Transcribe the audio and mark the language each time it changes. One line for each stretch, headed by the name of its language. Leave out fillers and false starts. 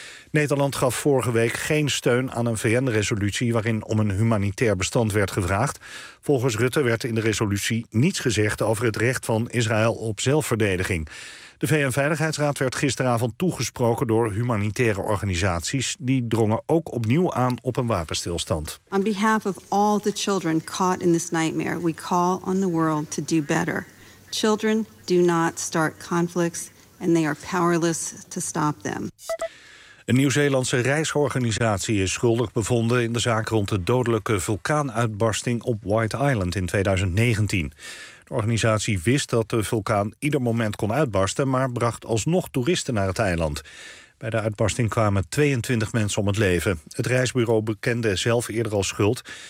Dutch: Nederland gaf vorige week geen steun aan een VN-resolutie waarin om een humanitair bestand werd gevraagd. Volgens Rutte werd in de resolutie niets gezegd over het recht van Israël op zelfverdediging. De VN-veiligheidsraad werd gisteravond toegesproken door humanitaire organisaties die drongen ook opnieuw aan op een wapenstilstand.
English: On behalf of all the children caught in this nightmare, we call on the world to do better. Children do not start conflicts and they are powerless to stop them.
Dutch: Een Nieuw-Zeelandse reisorganisatie is schuldig bevonden in de zaak rond de dodelijke vulkaanuitbarsting op White Island in 2019. De organisatie wist dat de vulkaan ieder moment kon uitbarsten, maar bracht alsnog toeristen naar het eiland. Bij de uitbarsting kwamen 22 mensen om het leven. Het reisbureau bekende zelf eerder al schuld.